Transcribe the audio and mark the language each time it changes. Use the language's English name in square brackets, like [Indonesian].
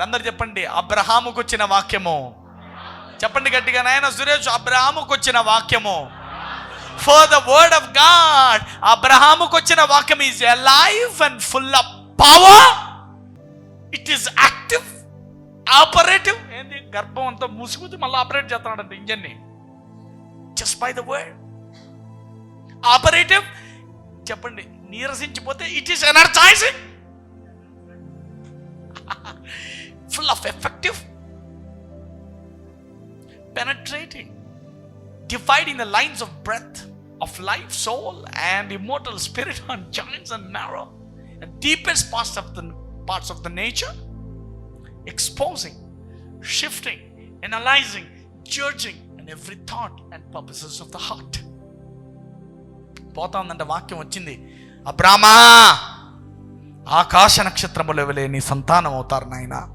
[Telugu] అందరు చెప్పండి, అబ్రహాముకు వచ్చిన వాక్యము. చెప్పండి గట్టిగా, నాయన సురేష్, అబ్రహాముకు వచ్చిన వాక్యము. [English] For the word of God, [Telugu] అబ్రహాముకు వచ్చిన వాక్యం [English] is alive and full of power. It is active, operative. ఏంది? [Telugu] గర్భం అంతా మూసుకుని మళ్ళీ operate చేస్తున్నాడంట ఇంజన్ని. [English] Just by the word. Operative. [Telugu] చెప్పండి, నీరసించిపోతే [English] it is energizing. Full of effective, penetrating, dividing the lines of breath. of life, soul, and immortal spirit on joints and marrow, the deepest parts of the nature, exposing, shifting, analyzing, judging, and every thought and purposes of the heart. [Telugu] పోతా ఉందంటే వాక్యం వచ్చింది, అబ్రామా ఆకాశ నక్షత్రముల వలె నీ సంతానం అవుతారు నాయన.